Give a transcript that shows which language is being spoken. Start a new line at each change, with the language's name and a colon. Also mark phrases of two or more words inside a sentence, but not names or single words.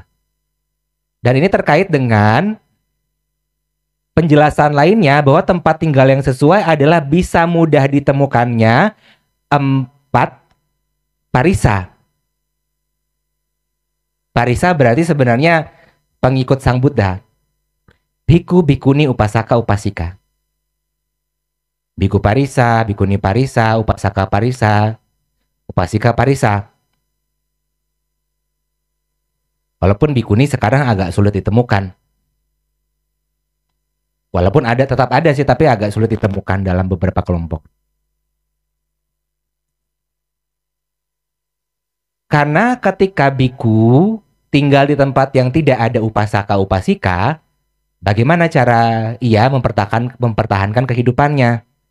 Indonesian: Dan ini terkait dengan penjelasan lainnya bahwa tempat tinggal yang sesuai adalah bisa mudah ditemukannya 4 parisa. Parisa berarti sebenarnya pengikut Sang Buddha. Biku, bikuni, upasaka, upasika. Biku parisa, bikuni parisa, upasaka parisa, upasika parisa. Walaupun bikuni sekarang agak sulit ditemukan. Walaupun ada, tetap ada sih, tapi agak sulit ditemukan dalam beberapa kelompok. Karena ketika biku tinggal di tempat yang tidak ada upasaka upasika, bagaimana cara ia mempertahankan kehidupannya?